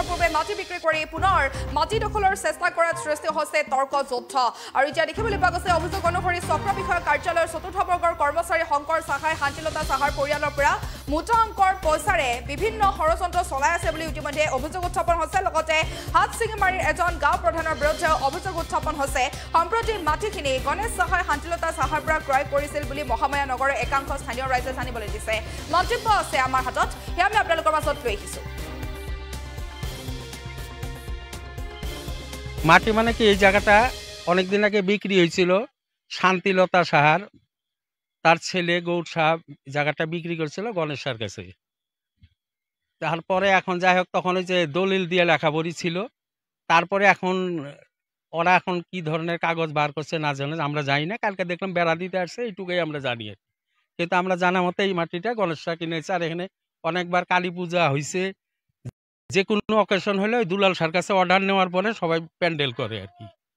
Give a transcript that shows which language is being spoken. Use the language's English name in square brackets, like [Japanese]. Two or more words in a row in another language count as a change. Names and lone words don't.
[Assamese] পূৰ্বে মাটি বিক্ৰী কৰি পুনৰ মাটি দখলৰ চেষ্টা কৰাত সৃষ্টি হৈছে তৰ্কযুদ্ধ আৰু এতিয়া দেখিবলৈ পোৱা গৈছে অভিযোগ অনুসৰি চক্ৰ বিষয়া কাৰ্যালয়ৰ চতুৰ্থ বৰ্গৰ কৰ্মচাৰী শংকৰ সাহাই শান্তিলতা সাহাৰ পৰিয়ালৰ পৰা মুঠা অংকৰ পইচাৰে বিভিন্ন ষড়যন্ত্ৰ চলাই আছে বুলি ইতিমধ্যে অভিযোগ উত্থাপন হৈছে লগতে হাতচিঙিমাৰীৰ এজন গাঁও প্ৰধানৰ বিৰুদ্ধে অভিযোগ উত্থাপন হৈছে সম্প্ৰতি মাটিখিনি গণেশ সাহাই শান্তিলতা সাহাৰ পৰা ক্ৰয় কৰিছিল বুলি মহামায়া নগৰৰ একাংশ স্থানীয় ৰাইজে জানিবলৈ দিছে মন্তব্য আছে আমাৰ হাতত সেয়া আমি আপোনালোকৰ মাজত লৈ আহিছো [Bangla] মাটি মানে কি এই জায়গাটা অনেকদিন আগে বিক্রি হয়েছিল শান্তিলতা সাহার তার ছেলে গৌর সাহেব জায়গাটা বিক্রি করেছিল গণেশের কাছে তারপরে এখন যাই হোক তখন ওই যে দলিল দিয়ে লেখাপড়ি ছিল তারপরে এখন ওরা এখন কি ধরনের কাগজ বার করছে না জানে আমরা জানি না কালকে দেখলাম বেড়া দিতে আসছে এইটুকুই আমরা জানি কিন্তু আমরা জানা মতো এই মাটিটা গণেশরা কিনেছে আর এখানে অনেকবার কালী পূজা হয়েছে যে কোনো অকেশন হলে ওই দুলাল সার কাছে অর্ডার নেওয়ার পরে সবাই প্যান্ডেল করে আর কি